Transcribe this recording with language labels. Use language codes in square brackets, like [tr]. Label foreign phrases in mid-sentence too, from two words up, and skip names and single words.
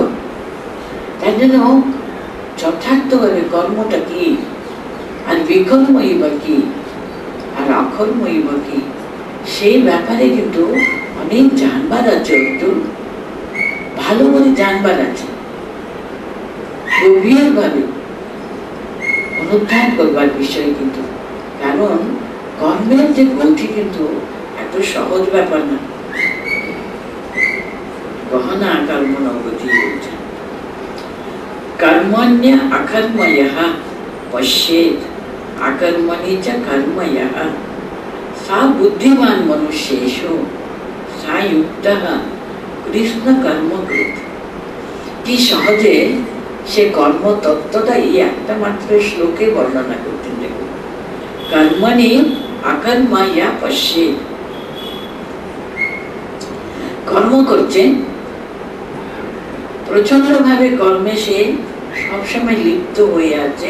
[bn] তার জন্য যথার্থভাবে কর্মটা কি, আর বিকর্মই বা কি, আর অকর্মই বা কি, সেই ব্যাপারে কিন্তু অনেক জানবার আছে, একটু ভালো করে জানবার আছে, গভীর ভাবে অনুধান করবার বিষয় কিন্তু। কারণ কর্মের যে গতি কিন্তু এত সহজ ব্যাপার না। [sa] গহনা কর্মণো গতি [bn] বলছে, [sa] कर्मण्य अकर्मयः पश्येत् अकर्मणि च कर्मयः सा बुद्धिमान मनुष्येषु सा युक्तः कृष्ण कर्मकृत्। [bn] কি সহজে সে কর্ম তত্ত্বটা এই একটা মাত্র শ্লোকে বর্ণনা করতেন। দেখুন, [sa] কর্মণি অকর্ময়া পশ্যেৎ, [bn] কর্ম করছে, প্রচন্ড ভাবে কর্মে সে সবসময় লিপ্ত হয়ে আছে।